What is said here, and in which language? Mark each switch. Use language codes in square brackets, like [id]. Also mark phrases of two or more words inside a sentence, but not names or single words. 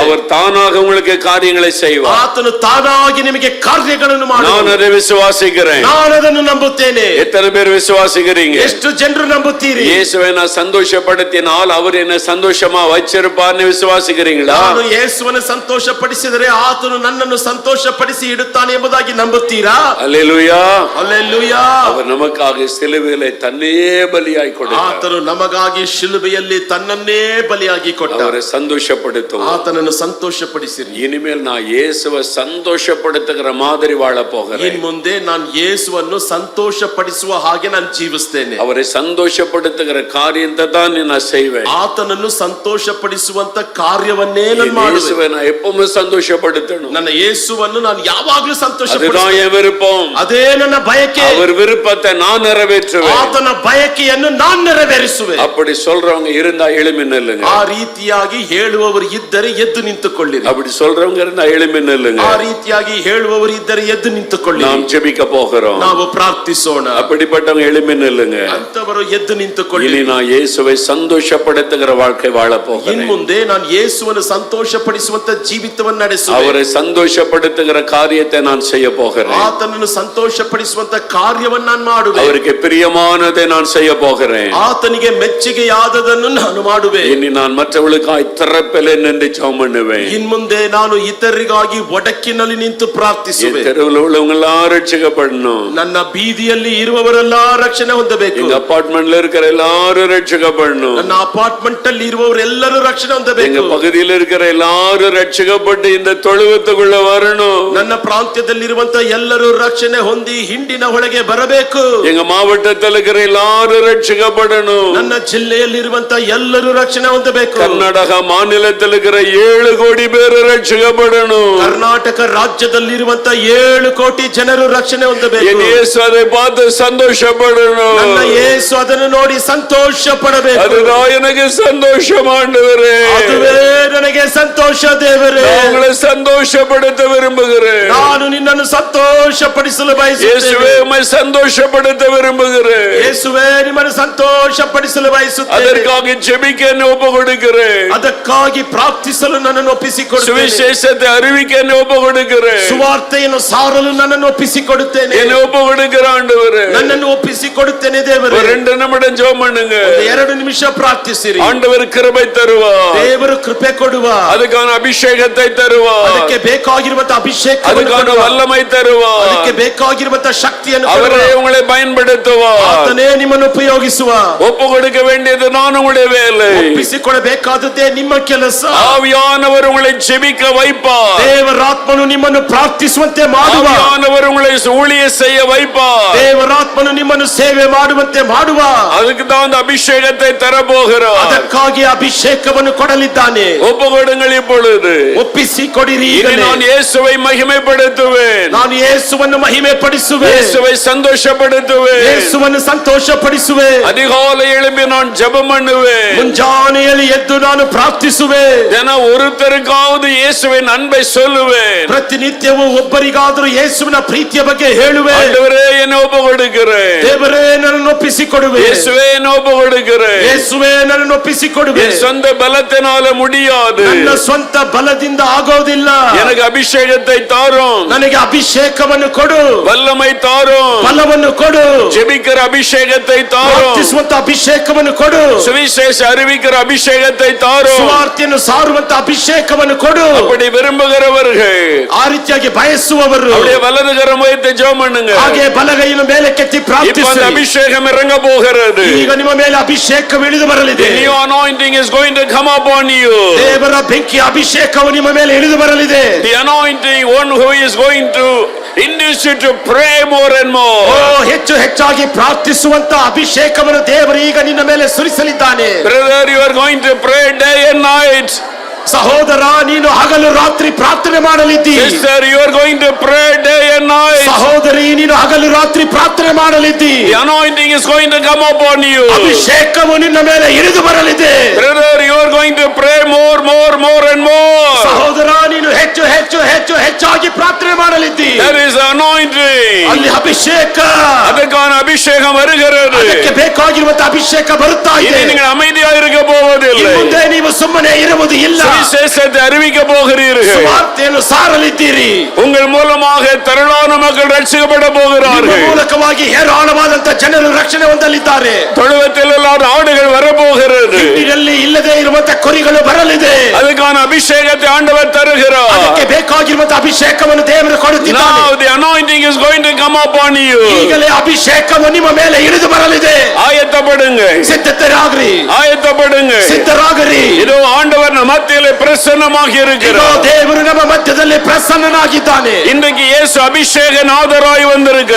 [ta] அவர் தானாக உங்களுக்கு காரியங்களை செய்வார். [kn] ಆತನು ತಾನಾಗಿ ನಿಮಗೆ ಕಾರ್ಯಗಳನ್ನು [ta] நான் [kn] ಮಾಡುತ್ತಾನೆ. [ta] அதை விசுவாசிக்கிறேன். [kn] ನಾನು ಅದನ್ನು ನಂಬುತ್ತೇನೆ. [ta] எத்தனை பேர் விசுவாசிக்கிறீங்க? [kn] ಎಷ್ಟು ಜನರು ನಂಬುತ್ತೀರಿ? [ta] இயேசுவை நான் சந்தோஷப்படுத்தினால் அவர் என்ன சந்தோஷமா வச்சிருப்பார்னு விசுவாசிக்கிறீங்களா? [kn] ನಾನು ಯೇಸುವನ್ನು ಸಂತೋಷಪಡಿಸಿದರೆ ಆತನು ನನ್ನನ್ನು ಸಂತೋಷಪಡಿಸಿ ಇಡುತ್ತಾನೆ ಎಂಬುದಾಗಿ ನಂಬುತ್ತೀರಾ? [ta] அல்லேலூயா. [kn] ಹಲ್ಲೆಲೂಯಾ. [ta] அவர் நமக்காக சிலுவையிலே தன்னையே பலியாய் கொடுத்தார். [kn] ಆತನು ನಮಗಾಗಿ ಶಿಲುಬೆಯಲ್ಲಿ ತನ್ನನ್ನೇ ಬಲಿಯಾಗಿ ಕೊಟ್ಟ. [ta] அவரை சந்தோஷப்படுத்தும். [kn] ಆತನನ್ನು ಸಂತೋಷಪಡಿಸಿರಿ. [ta] இனிமேல் நான் இயேசுவை சந்தோஷப்படுத்துகிற மாதிரி வாழ போகிறேன். [kn] ಇನ್ ಮುಂದೆ ನಾನು ಯೇಸುವನ್ನು ಸಂತೋಷಪಡಿಸುವ ಹಾಗೆ ನಾನು ಜೀವಿಸ್ತೇನೆ. [ta] அவரை சந்தோஷப்படுத்துகிற காரியத்தை தான் நான் செய்வேன். [kn] ಆತನನ್ನು ಸಂತೋಷಪಡಿಸುವಂತ ಕಾರ್ಯವನ್ನೇ ನಾನು ಮಾಡುವೆ. [ta] இயேசுவை நான் எப்பவுமே சந்தோஷப்படுத்தணும். [kn] ನನ್ನ ಯೇಸುವನ್ನು ನಾನು ಯಾವಾಗಲೂ [ta] அதுதான் [kn] ಸಂತೋಷಪಡಿಸುತ್ತೇನೆ. [ta] என் விருப்பம். [kn] ಅದೇ ನನ್ನ ಬಯಕೆ. [ta] அவர் விருப்பத்தை நான் நிறைவேற்றுவேன். [kn] ಆತನ ಬಯಕೆಯನ್ನು ನಾನು ನೆರವೇರಿಸುವೆ. [ta] அப்படி சொல்றவங்க இருந்தா எழுமி நில்லுங்க. [kn] ಆ ರೀತಿಯಾಗಿ ಹೇಳುವವರು ಇದ್ದರೆ ಎದ್ದು ನಿಂತುಕೊಳ್ಳಿರಿ. [ta] அப்படி சொல்றவங்க இருந்தா எழுமி நில்லுங்க. [kn] ಆ ರೀತಿಯಾಗಿ ಹೇಳುವವರು ಇದ್ದರೆ ಎದ್ದು ನಿಂತುಕೊಳ್ಳಿರಿ. [ta] நாம் ஜெபிக்க போகிறோம். [kn] ನಾವು ಪ್ರಾರ್ಥಿಸೋಣ. [ta] அப்படிப்பட்டவங்க எழுமி நில்லுங்க. [kn] ಅಂತವರು ಎದ್ದು [ta] இனி [kn] ನಿಂತುಕೊಳ್ಳಿರಿ. [ta] நான் இயேசுவை சந்தோஷப்படுத்துகிற வாழ்க்கை வாழ [kn] ಇನ್ [ta] போகிறேன். [kn] ಮುಂದೆ ನಾನು ಯೇಸುವನ್ನು ಸಂತೋಷಪಡಿಸುವಂತ ಜೀವಿತವನ್ನು ನಡೆಸುವೆ. [ta] அவரை சந்தோஷப்படுத்துகிற காரியத்தை நான் செய்ய போகிறேன். [kn] ಆತನನ್ನು ಸಂತೋಷಪಡಿಸುವಂತ ಕಾರ್ಯವನ್ನು ನಾನು ಮಾಡುವೆ. [ta] அவருக்கு பிரியமானதை நான் செய்ய போகிறேன். [kn] ಆತನಿಗೆ ಮೆಚ್ಚುಗೆಯಾದದನ್ನು ನಾನು ಮಾಡುವೆ. [ta] இனி நான் மற்றவர்களுக்காய் திறப்பிலே நின்று ஜெபம் பண்ணுவேன். [kn] ಇನ್ ಮುಂದೆ ನಾನು ಇತರರಿಗಾಗಿ ಒಡಕಿನಲ್ಲಿ ನಿಂತು ಪ್ರಾರ್ಥಿಸುವೆ. [ta] தெருவில் உள்ளவங்க எல்லாரும் ரட்சிக்கப்படணும். [kn] ನನ್ನ ಬೀದಿಯಲ್ಲಿ ಇರುವವರೆಲ್ಲ ರಕ್ಷಣೆ ಹೊಂದಬೇಕು. [ta] எங்க அபார்ட்மெண்ட்ல இருக்கிற எல்லாரும் ரட்சிக்கப்படணும். [kn] ನನ್ನ ಅಪಾರ್ಟ್ಮೆಂಟ್ ಅಲ್ಲಿ ಇರುವವರೆಲ್ಲರೂ ರಕ್ಷಣೆ [ta] எங்க [kn] ಹೊಂದಬೇಕು. [ta] பகுதியில் இருக்கிற எல்லாரும் ரட்சிக்கப்பட்டு இந்த தொழுவத்துக்குள்ள வரணும். [kn] ನನ್ನ ಪ್ರಾಂತ್ಯದಲ್ಲಿರುವಂತ ಎಲ್ಲರೂ ರಕ್ಷಣೆ ಹೊಂದಿ ಹಿಂಡಿನ ಒಳಗೆ ಬರಬೇಕು. [ta] எங்க மாவட்டத்தில் இருக்கிற எல்லாரும் ரட்சிக்கப்படணும். [kn] ನನ್ನ ಜಿಲ್ಲೆಯಲ್ಲಿರುವಂತ ಎಲ್ಲರೂ ರಕ್ಷಣೆ ಹೊಂದಬೇಕು. [ta] கர்நாடக மாநிலத்தில் மாநிலத்தில் இருக்கிற 7 கோடி பேர் ரட்சிக்கப்படணும். [kn] ಕರ್ನಾಟಕ ರಾಜ್ಯದಲ್ಲಿರುವಂತ 7 ಕೋಟಿ ಜನರು ರಕ್ಷಣೆ ಹೊಂದಬೇಕು. [ta] என் இயேசு அதை பார்த்து சந்தோஷப்படணும். [kn] ನನ್ನ ಯೇಸು ಅದನ್ನು ನೋಡಿ ಸಂತೋಷ ಪಡಬೇಕು. [ta] அதுதான் எனக்கு சந்தோஷம் ஆண்டவரே. [kn] ಅದುವೇ ನನಗೆ ಸಂತೋಷ ದೇವರೇ. [ta] உங்களை சந்தோஷப்படுத்த விரும்புகிறேன். [kn] ನಾನು ನಿನ್ನನ್ನು ಸಂತೋಷಪಡಿಸಲು [ta] இயேசுவே [kn] ಬಯಸುತ್ತೇನೆ. [ta] உம்மை சந்தோஷப்படுத்த விரும்புகிறேன். [kn] ಯೇಸುವೇ ನಿಮ್ಮನ್ನು ಸಂತೋಷಪಡಿಸಲು ಬಯಸುತ್ತೇನೆ. [ta] அதற்காக ஜெபிக்க என்னை ஒப்பு கொடுக்கிறேன். [kn] ಅದಕ್ಕಾಗಿ ಪ್ರಾರ್ಥಿಸಲು ನನ್ನನ್ನು ಒಪ್ಪಿಸಿಕೊಡುತ್ತೇನೆ. [ta] சுவிசேஷத்தை அறிவிக்க என்னை ஒப்பு கொடுக்கிறேன். [kn] ಸುವಾರ್ತೆಯನ್ನು ಸಾರಲು ನನ್ನನ್ನು ಒಪ್ಪಿಸಿಕೊಡುತ್ತೇನೆ. [ta] என்னை ஒப்பு கொடுக்கிற ஆண்டவரே. [kn] ನನ್ನನ್ನು ಒಪ್ಪಿಸಿಕೊಡುತ್ತೇನೆ ದೇವರೇ. [ta] ஒரு 2 நிமிடம் ஜெபம் பண்ணுங்க. [kn] 2 ನಿಮಿಷ ಪ್ರಾರ್ಥಿಸಿರಿ. [ta] ஆண்டவர் கிருபை தருவார். [kn] ದೇವರು ಕೃಪೆ ಕೊಡುವ. [ta] அதுக்கான அபிஷேகத்தை தருவார். [kn] ಅದಕ್ಕೆ ಬೇಕಾಗಿರುವಂತ ಅಭಿಷೇಕ, [ta] அதுக்கான வல்லமை தருவார். [kn] ಅದಕ್ಕೆ ಬೇಕಾಗಿರುವಂತ ಶಕ್ತಿಯನ್ನು [ta] அவரே உங்களை பயன்படுத்துவார். [kn] ಆತನೇ ನಿಮ್ಮನ್ನು ಉಪಯೋಗಿಸುವ. [ta] ஒப்பு கொடுக்க வேண்டியது நான் உங்களுடைய வேலை. [kn] ಒಪ್ಪಿಸಿಕೊಡಬೇಕಾದದ್ದೇ ನಿಮ್ಮ ಕೆಲಸ. [ta] ஆவியானவர் உங்களை ஜெபிக்க வைப்பார். [kn] ದೇವರಾತ್ಮನು ನಿಮ್ಮನ್ನು ಪ್ರಾರ್ಥಿಸುವಂತೆ ಮಾಡುವ. [ta] ஆவியானவர் உங்களை ஊழியம் செய்ய வைப்பார். [kn] ದೇವರಾತ್ಮನು ನಿಮ್ಮನ್ನು ಸೇವೆ ಮಾಡುವಂತೆ ಮಾಡುವ. [ta] அதுக்கு தான் அந்த அபிஷேகத்தை தரப்போகிறார். [kn] ಅದಕ್ಕಾಗಿ ಅಭಿಷೇಕವನ್ನು ಕೊಡಲಿದ್ದಾನೆ. [ta] ஒப்பு கொடுங்கள் இப்பொழுது. [kn] ಒಪ್ಪಿಸಿಕೊಡಿರಿ [ta] இனி [kn] ಈಗಲೇ. [ta] நான் இயேசுவை மகிமைப்படுத்துவேன். [kn] ನಾನು ಯೇಸುವನ್ನು ಮಹಿಮೆ ಪಡಿಸುವೆ. [ta] இயேசுவை சந்தோஷப்படுத்துவேன். [kn] ಯೇಸುವನ್ನು ಸಂತೋಷ ಪಡಿಸುವೆ. [ta] அதிகாலை எழும்பி நான் ஜெபம் பண்ணுவேன். [kn] ಮುಂಜಾನೆಯಲ್ಲಿ ಎದ್ದು ನಾನು ಪ್ರಾರ್ಥಿಸುವೆ. [ta] தின ஒருத்தருக்காவது இயேசுவின் அன்பை சொல்லுவேன். [kn] ಪ್ರತಿನಿತ್ಯವೂ ಒಬ್ಬರಿಗಾದರೂ ಯೇಸುವಿನ ಪ್ರೀತಿಯ ಬಗ್ಗೆ ಹೇಳುವೆ. [ta] ஆண்டவரே என்னை ஒப்பு கொடுக்கிறேன். [kn] ದೇವರೇ ನನ್ನನ್ನು ಒಪ್ಪಿಸಿಕೊಡುವೆ. [ta] இயேசுவே என்னை ஒப்பு கொடுக்கிறேன். [kn] ಯೇಸುವೇ ನನ್ನನ್ನು ಒಪ್ಪಿಸಿಕೊಡುವೆ. [ta] என் சொந்த பலத்தினால முடியாது. [kn] ನನ್ನ ಸ್ವಂತ ಬಲದಿಂದ ಆಗೋದಿಲ್ಲ. [ta] எனக்கு அபிஷேகத்தை தாரும். [kn] ನನಗೆ ಅಭಿಷೇಕವನ್ನು ಕೊಡು. [ta] வல்லமை தாரும். [kn] ಬಲವನ್ನು ಕೊಡು. [ta] ஜெபிக்கிற அபிஷேகத்தை தாரும். [kn] ಪ್ರಾರ್ಥಿಸುವಂತ ಅಭಿಷೇಕವನ್ನು ಕೊಡು. [ta] சுவிசேஷ அறிவிக்கிற அபிஷேகத்தை தாரும். [kn] ಸುವಾರ್ತೆಯನ್ನು ಸಾರುವಂತ ಅಭಿಷೇಕವನ್ನು ಕೊಡು. [ta] அப்படி விரும்புகிறவர்கள் [kn] ಆ ರೀತಿಯಾಗಿ ಬಯಸುವವರು [ta] அப்படியே வலது கரம் வைத்து ஜெபம் பண்ணுங்க. [kn] ಹಾಗೆ ಬಲಗೈಯನ್ನು ಮೇಲೆ ಕೆತ್ತಿ [ta] இப்ப [kn] ಪ್ರಾರ್ಥಿಸಿ. [ta] அந்த அபிஷேகம் இறங்க போகிறது. [kn] ಈಗ ನಿಮ್ಮ ಮೇಲೆ ಅಭಿಷೇಕ ಇಳಿದು ಬರಲಿದೆ. [en] The new anointing is going to come upon you. [kn] ದೇವರ ಬೆಂಕಿ ಅಭಿಷೇಕವು ನಿಮ್ಮ ಮೇಲೆ ಇಳಿದು ಬರಲಿದೆ. [en] The anointing, one who is going to induce you to pray more and more. [kn] ಹೆಚ್ಚು ಹೆಚ್ಚಾಗಿ ಪ್ರಾರ್ಥಿಸುವಂತ ಅಭಿಷೇಕವನ್ನು ದೇವರು ಈಗ ನಿನ್ನ ಮೇಲೆ ಸುರಿಸಲಿದ್ದಾನೆ. [en] Brother, you are going to pray day and night. [kn] ಸಹೋದರ, ನೀನು ಹಗಲು ರಾತ್ರಿ ಪ್ರಾರ್ಥನೆ ಮಾಡಲಿದ್ದಿ. [en] Sister, you are going to pray day and night. [kn] ಸಹೋದರಿ, ನೀನು ಹಗಲು ರಾತ್ರಿ ಪ್ರಾರ್ಥನೆ ಮಾಡಲಿದ್ದಿ. [en] The anointing is going to come upon you. [kn] ಅಭಿಷೇಕವು ನಿನ್ನ ಮೇಲೆ ಇಳಿದು ಬರಲಿದೆ. [en] Brother, you are going to pray more and more. [kn] ಸಹೋದರ, ನೀನು ಹೆಚ್ಚು ಹೆಚ್ಚು ಹೆಚ್ಚು ಹೆಚ್ಚಾಗಿ ಪ್ರಾರ್ಥನೆ ಮಾಡಲಿದ್ದಿ. [en] There is anointing. [kn] ಅಲ್ಲಿ ಅಭಿಷೇಕ, [ta] அதக்கான அபிஷேகம் வருகிறது. [kn] ಅದಕ್ಕೆ ಬೇಕಾಗಿರುವಂತ ಅಭಿಷೇಕ ಬರುತ್ತಾ ಇದೆ. [ta] இனி நீங்கள் அமைதியாக இருக்க போவதில்லை. [kn] ಮುಂದೆ ನೀವು ಸುಮ್ಮನೆ ಇರುವುದು ಇಲ್ಲ. [ta] சுவிசேஷத்தை அறிவிக்க போகிறீர்கள். [kn] ಸುವಾರ್ತೆಯನ್ನು ಸಾರಲಿದ್ದೀರಿ. [ta] உங்கள் மூலமாக திரளான மக்கள் ரட்சிக்கப்பட [kn] ನಿಮ್ಮ [ta] போகிறார்கள். [kn] ಮೂಲಕವಾಗಿ ಹೇರಾಳವಾದಂತ ಜನರು ರಕ್ಷಣೆ ಹೊಂದಲಿದ್ದಾರೆ. [ta] தொழுவத்தில் எல்லாரும் ஆடுகள் வரப்போகிறது. [kn] ಹಿಂಡಿನಲ್ಲಿ ಇಲ್ಲದೆ ಇರುವಂತ ಕುರಿಗಳು ಬರಲಿದೆ. [ta] அதுக்கான அபிஷேகத்தை ஆண்டவர் தருகிறார். [kn] ಅದಕ್ಕೆ ಬೇಕಾಗಿರುವಂತ ಅಭಿಷೇಕವನ್ನು ದೇವರು ಕೊಡುತ್ತಿದ್ದಾನೆ. [en] Now the anointing is going to come upon you. [kn] ಈಗಲೇ ಅಭಿಷೇಕವು ನಿಮ್ಮ ಮೇಲೆ ಇಳಿದು ಬರಲಿದೆ. [ta] ஆயத்தப்படுங்க, [kn] ಸಿದ್ಧರಾಗ್ರಿ, [ta] ஆயத்தப்படுங்க. [kn] ಸಿದ್ಧರಾಗ್ರಿ. [ta] இதோ ஆண்டவர் நம்ம மத்தியிலே பிரசன்னமாக [kn] ಇದೋ [ta] இருக்கிறார். [kn] ದೇವರು ನಮ್ಮ ಮಧ್ಯದಲ್ಲಿ ಪ್ರಸನ್ನನಾಗಿದ್ದಾನೆ. [ta] இன்றைக்கு இயேசு அபிஷேக நாதராய் வந்திருக்கிறார்.